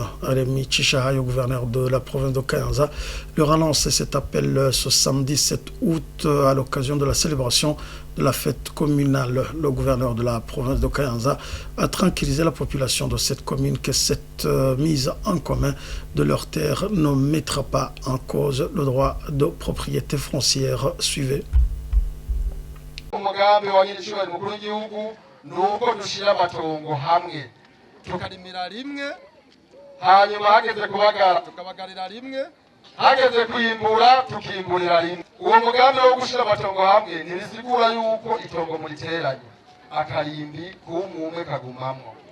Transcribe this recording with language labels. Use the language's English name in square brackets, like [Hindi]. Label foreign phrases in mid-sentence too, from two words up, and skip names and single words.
[French] Rémi Chichahayo, gouverneur de la province de Kayanza, leur a lancé cet appel ce samedi 7 août à l'occasion de la célébration de la fête communale. Le gouverneur de la province de Kayanza a tranquillisé la population de cette commune que cette mise en commun de leurs terres ne mettra pas en cause le droit de propriété foncière. Suivez. [Rundi] Umugambi wa nyir'icubahiro mukuru w'igihugu nuko dushira amatongo hamwe tukarimira rimwe, hanyuma hageze kubagara tukabagarira rimwe, hageze kwimbura tukimburira rimwe. Uwo mugambi wo gushira amatongo hamwe ntibisigura yuko itongo muriteranye, akarimbi k'umwe kagumamwo.